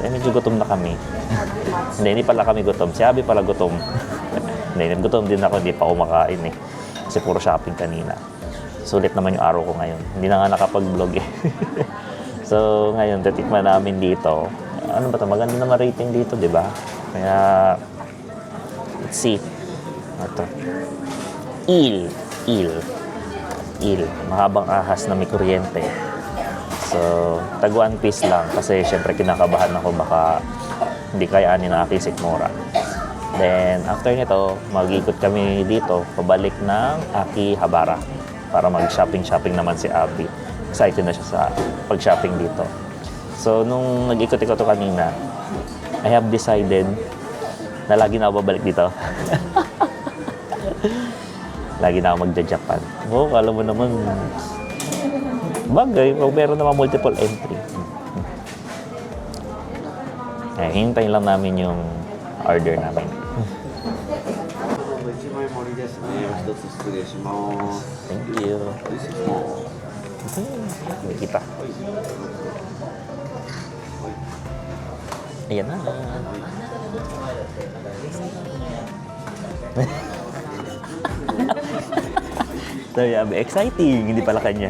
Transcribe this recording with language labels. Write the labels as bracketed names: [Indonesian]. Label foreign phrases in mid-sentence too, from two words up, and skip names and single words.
[Filipino] Medyo gutom na kami. hindi pala kami gutom. Si Abby pala gutom. hindi, gutom din ako. Hindi pa kumakain eh. Kasi puro shopping kanina. Sulit naman yung araw ko ngayon. Hindi na nga nakapag-vlog eh. So, ngayon, titikman namin dito. Ano ba ito? Maganda naman rating dito, di ba? Kaya, [English] let's see. [Filipino] Ito. Il. Mahabang ahas na may kuryente. So, tag 1 piece lang. Kasi, syempre, kinakabahan ako baka hindi kayaanin ng aking sikmura. Then, after nito, mag-ikot kami dito, pabalik ng Akihabara para mag-shopping naman si Abby. Excited na siya sa pag-shopping dito. So, nung nag-ikot-ikot ko kanina, [English] I have decided [Filipino] na lagi na ako babalik dito. Lagi na ako magja-Japan. Oh, alam mo naman, bagay, meron naman [English] multiple entry. [Filipino] Hintayin lang namin yung order namin. [Japanese] 一枚盛りですね。一つ失礼します。 [English] Thank you. [Filipino] Kita. Ayan na. [English] So, yeah, exciting. [Filipino] Hindi pala kanya.